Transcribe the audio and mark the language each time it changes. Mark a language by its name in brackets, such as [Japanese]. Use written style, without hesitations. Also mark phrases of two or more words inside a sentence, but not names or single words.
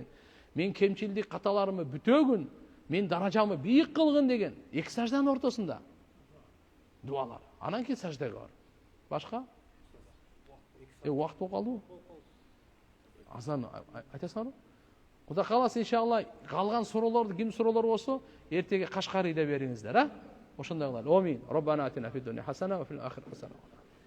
[Kyrgyz] Мен кемчилдик каталарымы бүтөгүн. Мен даражамы бийик кылгын деген эки сажданын ортосунда дуалар. Анан кийин саждага бар. Башка? Убакыт болуп калдыбы? Азан айтасыңарбы? Кудай кааласа иншалла калган суроолорду ким суроолор болсо эртеге Кашкарыйда бериңиздер, а? Ошондой кылалы. Амин. [Arabic] ربنا آتنا في الدنيا حسنة وفي الآخرة حسنة.